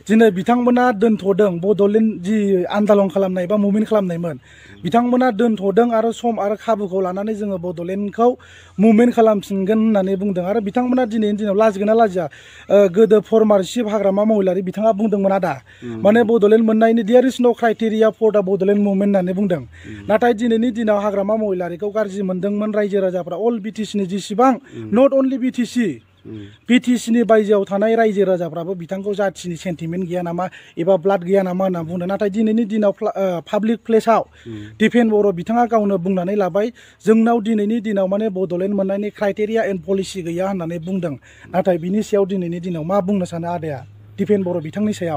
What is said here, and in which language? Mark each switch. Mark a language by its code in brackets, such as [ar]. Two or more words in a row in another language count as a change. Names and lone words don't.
[brx] दिनै बिथांमोना दोनथ'दों बड'लेण्ड जि आन्दालन खालामनाय बा मुभमेन्ट खालामनायमोन बिथांमोना दोनथ'दों आरो सम आरो खाबुखौ लानानै जोङो बड'लेण्डखौ मुभमेन्ट खालामफिनगोन होननानै बुंदों आरो बिथांमोना दिनैनि दिनाव लाजिगोन ना लाजिया गोदो फर्मार चिफ हाग्रामा महिलारि बिथाङा बुंदोंमोन आदा माने बड'लेण्ड मोननायनि [en] there is no criteria for the [brx] बड'लेण्ड मुभमेन्ट होननानै बुंदों नाथाय दिनैनि दिनाव हाग्रामा महिलारिखौ गाज्रि मोनदोंमोन रायजो राजाफ्रा अल बिटिसिनि जेसेबां [en] not only [brx] बिटिसिनि बायजोआव थानाय रायजो राजाफ्राबो बिथांखौ जाथिनि सेन्टिमेन्ट गैया नामा एबा ब्लाड गैया नामा होनना बुंदों नाथाय दिनैनि दिनाव पाब्लिक प्लेसाव दिपेन बर' बिथाङा गावनो बुंनानै लाबाय जोंनाव दिनैनि दिनाव माने बड'लेण्ड मोननायनि [en] criteria and policy [brx] गैया होननानै बुंदों नाथाय बिनि सायाव दिनैनि दिनाव मा बुंनो सानो आदाया दिपेन बर' बिथांनि सायाव